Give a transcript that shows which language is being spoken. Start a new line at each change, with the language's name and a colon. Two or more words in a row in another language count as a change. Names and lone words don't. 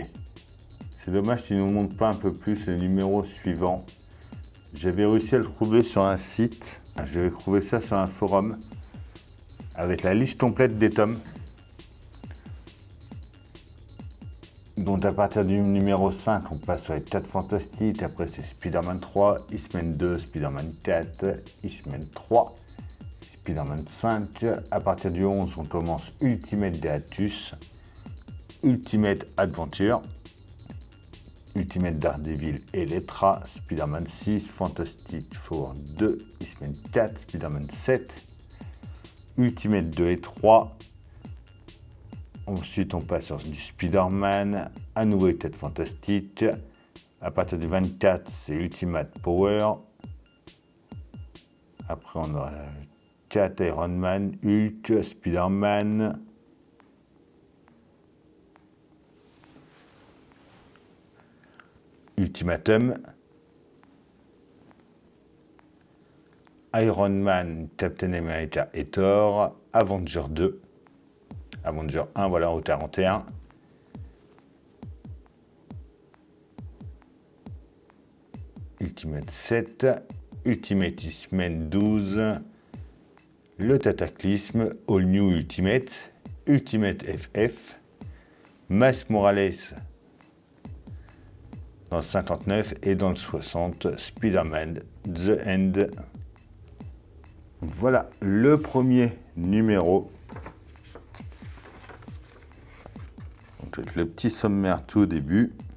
French: C'est dommage qu'ils ne nous montrent pas un peu plus les numéros suivants. J'avais réussi à le trouver sur un site. Je vais trouver ça sur un forum avec la liste complète des tomes. Donc à partir du numéro 5, on passe sur les 4 fantastiques. Après c'est Spider-Man 3, X-Men 2, Spider-Man 4, X-Men 3, Spider-Man 5. À partir du 11, on commence Ultimate Deatus, Ultimate Adventure, Ultimate Daredevil Elektra, Spider-Man 6, Fantastic Four 2, X-Men 4, Spider-Man 7, Ultimate 2 et 3. Ensuite, on passe sur du Spider-Man, à nouveau les 4 fantastiques. À partir du 24, c'est Ultimate Power. Après, on aura 4 Iron Man, Hulk, Spider-Man. Ultimatum. Iron Man, Captain America et Thor. Avenger 2. Avenger 1, voilà, au 41. Ultimate 7. Ultimate X-Men 12. Le Cataclysme, All New Ultimate. Ultimate FF. Miles Morales dans le 59 et dans le 60, Spider-Man The End. Voilà le premier numéro. Donc, le petit sommaire tout au début.